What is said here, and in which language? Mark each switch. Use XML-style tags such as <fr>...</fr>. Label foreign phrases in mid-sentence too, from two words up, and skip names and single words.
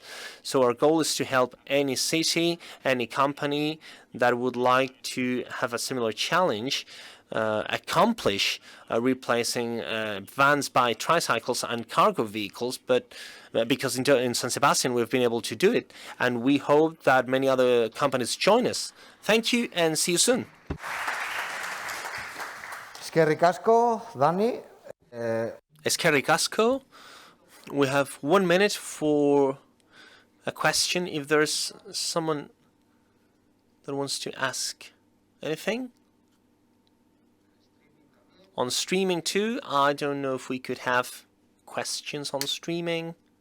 <en>So our goal is to help any city, any company that would like to have a similar challenge accomplish replacing vans by tricycles and cargo vehicles, but because in San Sebastian we've been able to do it, and we hope that many other companies join us. Thank you, and see you soon.</en> <eu>Eskerrik asko, Dani. Eskerrik asko.</eu> <en>We have 1 minute for a question, if there's someone that wants to ask anything. On streaming too, I don't know if we could have questions on streaming.</en>